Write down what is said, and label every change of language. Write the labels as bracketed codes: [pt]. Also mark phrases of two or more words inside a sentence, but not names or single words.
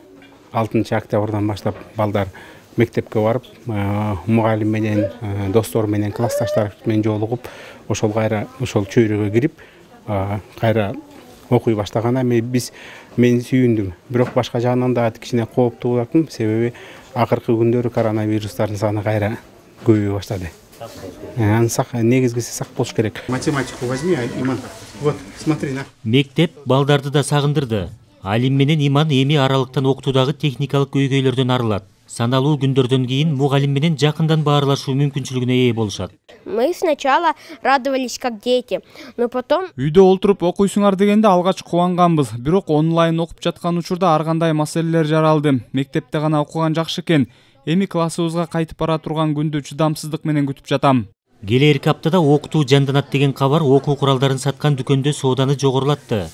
[ky] 6 октябрдан баштап балдар мектепке барып, мугалим менен, достор менен, классташтар менен жолугуп, ошол кайра ошол чөйрөгө кирип, кайра окуй баштаганда мен сүйүндүм. Бирок башка жагынан да кичине кооптуу болуптум, себеби акыркы күндөрү коронавирустардын саны кайра көбөйө баштады. Негизгиси сак болуш керек. [ru] Математику возьми, Иман. Вот, смотри на. [ky] Мектеп балдарды да сагындырды. Алим менен Иман эми аралыктан окутуудагы техникалык көйгөйлөрдөн арылат. Саналуу күндөрдөн кийин мугалим менен жакындан баарлашуу мүмкүнчүлүгүнө ээ болушат. [ru] Мы сначала радовались как дети, но потом [ky] үйдө олтуруп окуйсуңар дегенде алгач кубанганбыз. Бирок онлайн окуп жаткан учурда ар кандай маселелер жаралды. Мектепте гана окуган жакшы экен. Эми классыбызга кайтып бара турган күндү чыдамсыздык менен күтүп жатам. Келерки аптада окутуу жанданат деген кабар окуу куралдарын саткан дүкөндө сооданы жогорулатты.